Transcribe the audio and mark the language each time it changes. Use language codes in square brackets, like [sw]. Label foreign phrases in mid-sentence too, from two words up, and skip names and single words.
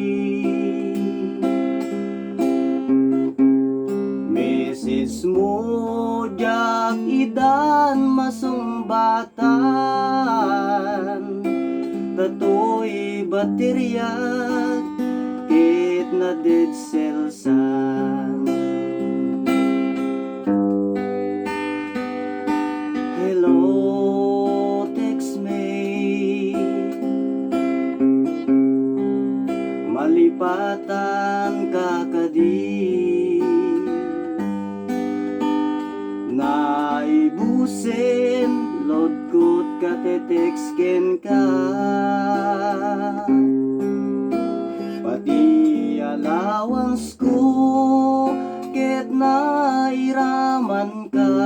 [ilo] Message mo jak idan masumbatan, tatoy baterya kit na [en] dead cell [ilo] san. [en] Hello, text me, [ilo] malipatan kakadi, naibusin load ko't katetextken ka, pati allowance ko ket nairaman ka.